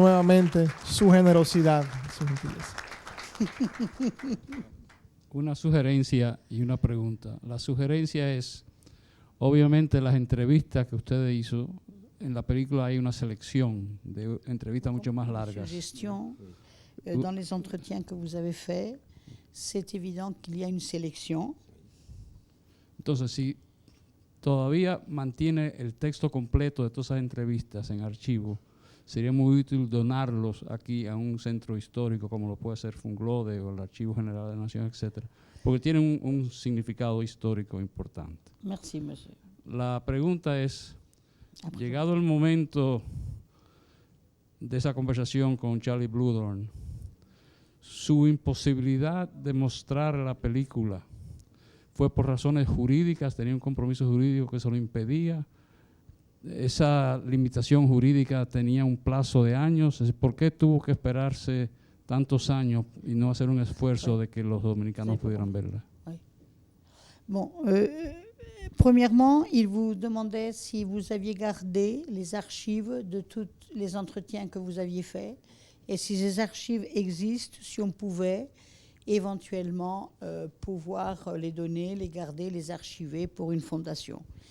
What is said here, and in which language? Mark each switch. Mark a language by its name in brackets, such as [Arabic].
[Spanish] nuevamente su generosidad, su gentileza. Una sugerencia y una pregunta. La sugerencia es, obviamente las entrevistas que usted hizo, en la película hay una selección de entrevistas mucho más largas. [French] Suggestion, dans les entretiens que vous avez faits, c'est évident qu'il y a une sélection. [Spanish] Entonces, si todavía mantiene el texto completo de todas esas entrevistas en archivo, sería muy útil donarlos aquí a un centro histórico como lo puede ser Funglode o el Archivo General de la Nación, etcétera, porque tienen un significado histórico importante. [French] Merci, monsieur. [Spanish] La pregunta es, llegado el momento de esa conversación con Charlie Bluhdorn, su imposibilidad de mostrar la película fue por razones jurídicas, tenía un compromiso jurídico que se lo impedía. Esa limitación jurídica tenía un plazo de años. ¿Por qué tuvo que esperarse tantos años y no hacer un esfuerzo de que los dominicanos pudieran verla? [French] Bon, premièrement, il vous demandait si vous aviez gardé les archives de tous les entretiens que vous aviez faits et si ces archives existent, si on pouvait éventuellement pouvoir les donner, les garder, les archiver pour une fondation.